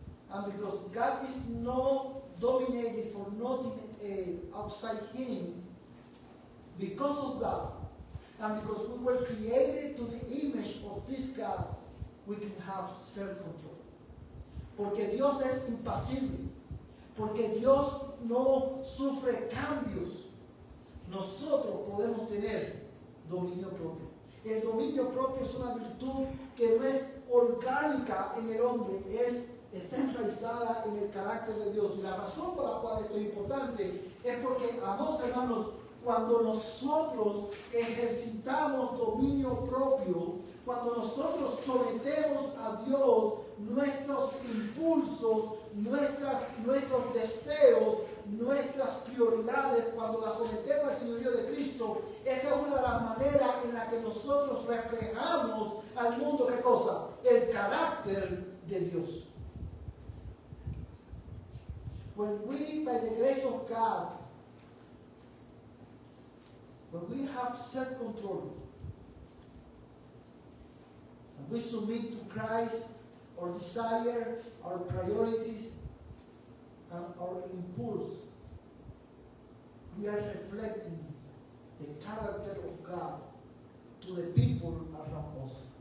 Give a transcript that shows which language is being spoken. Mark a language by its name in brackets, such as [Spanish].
[English] And because God is not dominated for nothing outside Him, because of that, and because we were created to the image of this God, we can have self-control. [Spanish] Porque Dios es impasible. Porque Dios no sufre cambios. Nosotros podemos tener dominio propio. El dominio propio es una virtud que no es orgánica en el hombre, está enraizada en el carácter de Dios. Y la razón por la cual esto es importante es porque, amados hermanos, cuando nosotros ejercitamos dominio propio, cuando nosotros sometemos a Dios nuestros impulsos, nuestros deseos, nuestras prioridades, cuando las sometemos al señorío de Cristo, esa es una de las maneras en la que nosotros reflejamos al mundo, ¿qué cosa? El carácter de Dios. [English] When we, by the grace of God, when we have self-control, and we submit to Christ, our desire, our priorities, and our impulse, we are reflecting the character of God to the people around us.